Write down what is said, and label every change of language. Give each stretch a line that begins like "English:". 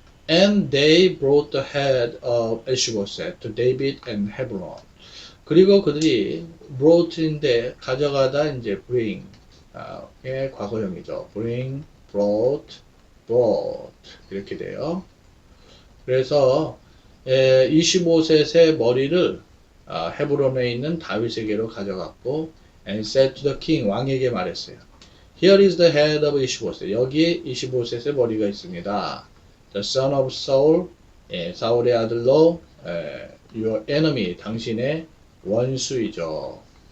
English: And they brought the head of Ishbosheth to David and Hebron.
Korean: 그리고 그들이 brought인데 가져가다 이제 bring 의 과거형이죠. bring, brought 이렇게 돼요. 그래서 25셋의 머리를 헤브론에 있는 다윗에게로 가져갔고
English: and said to the king
Korean: 왕에게 말했어요.
English: Here is the head of Ishbosheth.
Korean: 여기에 25셋의 머리가 있습니다.
English: The son of Saul,
Korean: 사울의 아들로
English: your enemy,
Korean: 당신의 원수이죠.